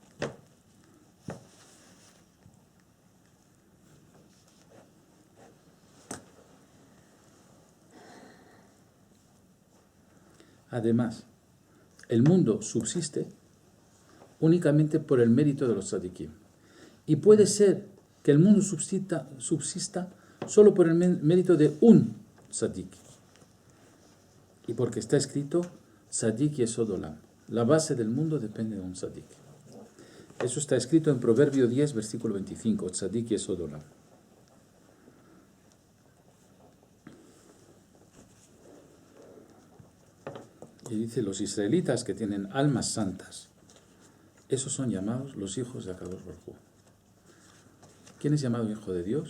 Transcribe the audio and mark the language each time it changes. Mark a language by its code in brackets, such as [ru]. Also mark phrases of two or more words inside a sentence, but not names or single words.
[es] Además, el mundo subsiste únicamente por el mérito de los tzadikim. Y puede ser que el mundo subsista solo por el mérito de un tzadik. Y porque está escrito, [he] צדיק יסוד עולם. [es] La base del mundo depende de un tzadik. Eso está escrito en Proverbio 10, versículo 25. [he] צדיק יסוד עולם. [es] Y dice, los israelitas que tienen almas santas, esos son llamados los hijos de [he] הקדוש ברוך הוא. [es] ¿Quién es llamado hijo de Dios?